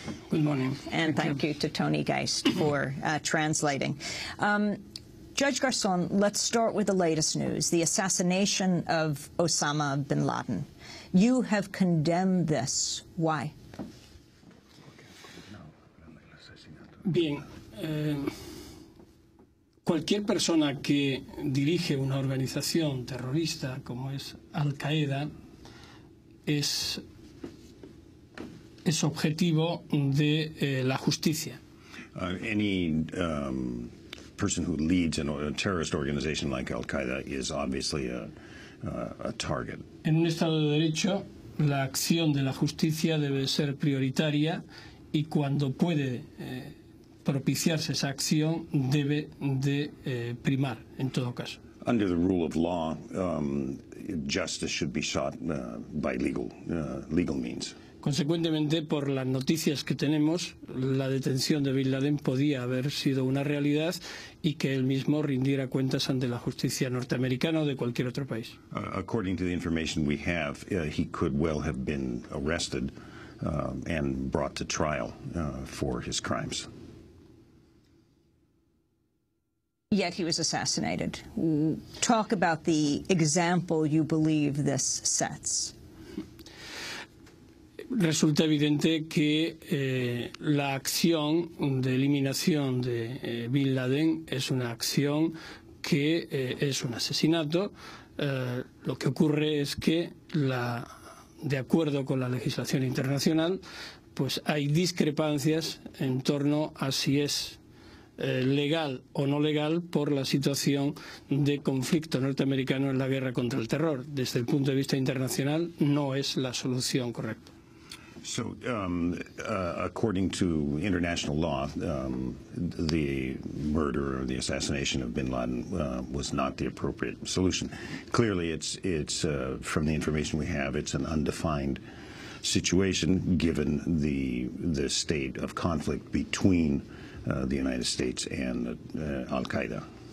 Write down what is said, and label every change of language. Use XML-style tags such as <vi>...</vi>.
<en>Good morning. And thank you to Tony Geist for translating. Judge Garzon, let's start with the latest news, the assassination of Osama bin Laden. You have condemned this. Why?</en> <es>Bien, cualquier persona que dirige una organización terrorista como es Al-Qaeda es objetivo de la justicia.</es> <en>Any person who leads a terrorist organization like Al-Qaeda is obviously a target.</en> <es>En un Estado de Derecho, la acción de la justicia debe ser prioritaria y cuando puede propiciarse esa acción debe de primar en todo caso.</es> <en>Under the rule of law, justice should be sought by legal means.</en> <es>Consecuentemente, por las noticias que tenemos, la detención de Bin Laden podía haber sido una realidad y que él mismo rindiera cuentas ante la justicia norteamericana o de cualquier otro país.</es> <en>According to the information we have, he could well have been arrested and brought to trial for his crimes. Yet he was assassinated. Talk about the example you believe this sets.</en> <es>Resulta evidente que la acción de eliminación de Bin Laden es una acción que es un asesinato. Lo que ocurre es que, de acuerdo con la legislación internacional, pues hay discrepancias en torno a si es legal o no legal por la situación de conflicto norteamericano en la guerra contra el terror. Desde el punto de vista internacional no es la solución correcta.</es> <en>So, according to international law, the murder or the assassination of bin Laden was not the appropriate solution. Clearly, it's from the information we have, it's an undefined situation given the state of conflict between the United States and Al-Qaeda.</en>